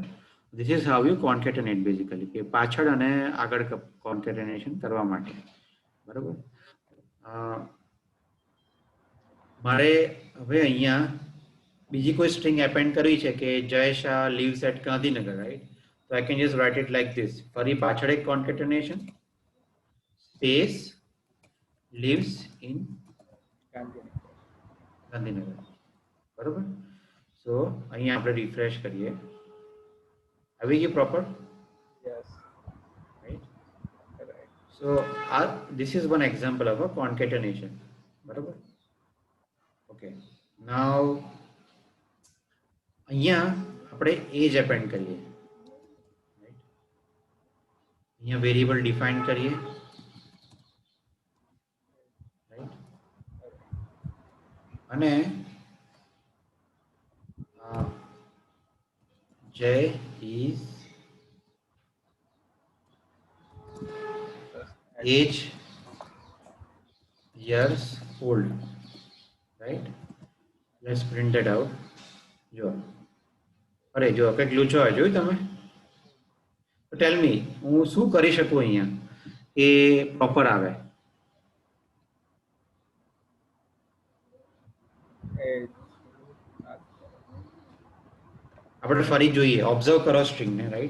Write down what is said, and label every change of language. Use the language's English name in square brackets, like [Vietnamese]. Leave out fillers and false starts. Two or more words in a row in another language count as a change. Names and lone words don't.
[English] this is how you concatenate basically, [Gujarati] કે પાછળ અને આગળ કોન્કેટેનેશન કરવા માટે, બરાબર? મારે હવે અહીંયા બીજી કોઈ સ્ટ્રિંગ એપેન્ડ કરવી છે કે [English] Jay Shah lives at Gandhinagar, [Gujarati] રાઈટ? [English] તો I can just write it like this, [Gujarati] ફરી પાછળ એક [English] કોન્કેટેનેશન, સ્પેસ lives in ગાંધીનગર, બરોબર? [Gujarati] સો અહીંયા આપણે રિફ્રેશ કરીએ, આવી ગયું પ્રોપર, [English] યસ, રાઈટ? રાઈટ. સો આ this is one example of a concatenation, બરોબર? okay, now [Gujarati] અહીંયા આપણે [English] age append કરીએ, રાઈટ? અહીંયા variable define [Gujarati] કરીએ, અને [English] Jay is age years old, right? Let's print that out. [Gujarati] જો અરે જો કંઈક લૂછો હોય જોયું તમે? તો [English] tell me, [Gujarati] હું શું કરી શકું અહીંયા એ પ્રોપર આવે? આપણે ફરી જોઈએ, ઓબ્ઝર્વ કરો સ્ટ્રિંગને, રાઈટ?